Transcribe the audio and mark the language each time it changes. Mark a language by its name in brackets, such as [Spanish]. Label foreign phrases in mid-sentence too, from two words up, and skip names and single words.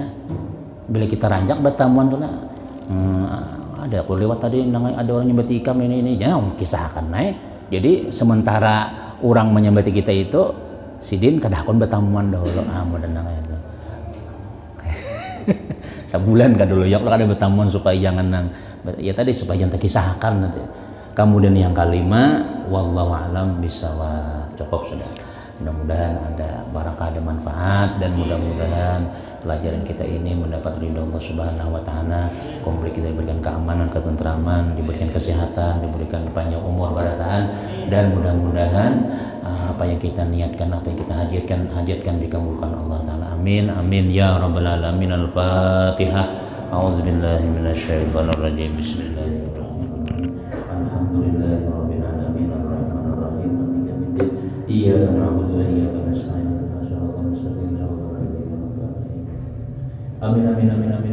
[Banjar] Bila kita ranjak bertamuan tuh ada aku lewat tadi ada orang nyambati ikam ini jangan kisahkan naik. Jadi sementara orang menyambati kita itu sidin kada akan bertamuan dahulu mudah itu. Sebulan kan dulu ya kalau ada bertamuan supaya jangan ya tadi supaya jangan terkisahkan nanti. [Indonesian] Kemudian yang kelima, [Arabic] والله أعلم بالصواب. [Indonesian] Cukup sudah. Mudah-mudahan ada barakah, ada manfaat, dan mudah-mudahan pelajaran kita ini mendapat ridho Allah [Arabic] سبحانه وتعالى. [Indonesian] Komplit kita diberikan keamanan, ketentraman, diberikan kesehatan, diberikan panjang umur, barakah, dan mudah-mudahan apa yang kita niatkan, apa yang kita hajatkan dikabulkan Allah taala. [Arabic] آمين آمين يا رب العالمين. الفاتحة. أعوذ بالله من الشيطان الرجيم. بسم الله الرحمن الرحيم. الحمد لله رب العالمين الرحمن الرحيم مالك يوم الدين. إياك نعبد وإياك نستعين. صراط المستقيم صراط الذين أنعمت عليهم. آمين آمين آمين آمين.